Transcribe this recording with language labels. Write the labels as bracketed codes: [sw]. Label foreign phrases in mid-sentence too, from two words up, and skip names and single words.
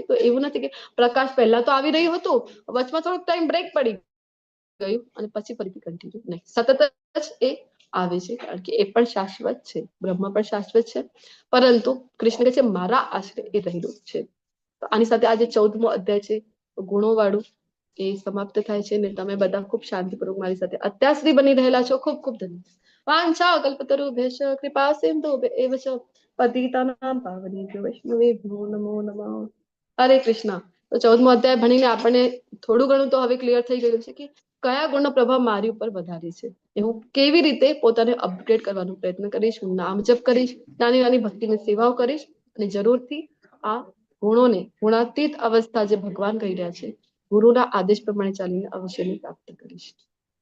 [gu] તો એવું નથી કે પ્રકાશ પહેલા તો આવી રહ્યું હતું, વચમાં થોડોક [en] time break [gu] પડી ગયું અને પછી ફરીથી કન્ટિન્યુ નહીં, સતત જ એ આવે છે, કારણ કે એ પણ શાશ્વત છે. બ્રહ્મ પણ શાશ્વત છે, પરંતુ કૃષ્ણ કહે છે મારા આશ્રય એ રહેલું છે. તો આની સાથે આજે 14મો અધ્યાય છે ગુણો વાળું એ સમાપ્ત થાય છે. ને તમે બધા ખૂબ શાંતિપૂર્વક મારી સાથે અત્યાર સુધી બની રહેલા છો. ખૂબ ખૂબ ધન્યવાદ. [sa] વાંછા કલ્પતરુભ્યશ્ચ કૃપા સિંધુભ્યૈવ ચ પતિતાનાં પાવનેભ્યો વૈષ્ણવેભ્યો નમો નમઃ. હરે કૃષ્ણ. [gu] તો 14મો અધ્યાય ભણીને આપણને થોડું ઘણું તો હવે ક્લિયર થઈ ગયું છે કે કયા ગુણનો પ્રભાવ મારી ઉપર વધારે છે. હું કેવી રીતે પોતાને અપગ્રેડ કરવાનો પ્રયત્ન કરીશ, હું નામ જપ કરીશ, નાની નાની ભક્તિની સેવાઓ કરીશ અને જરૂરથી આ ગુણોને ગુણાતીત અવસ્થા જે ભગવાન કહી રહ્યા છે, ગુરુના આદેશ પ્રમાણે ચાલીને અવશ્યની પ્રાપ્ત કરીશ.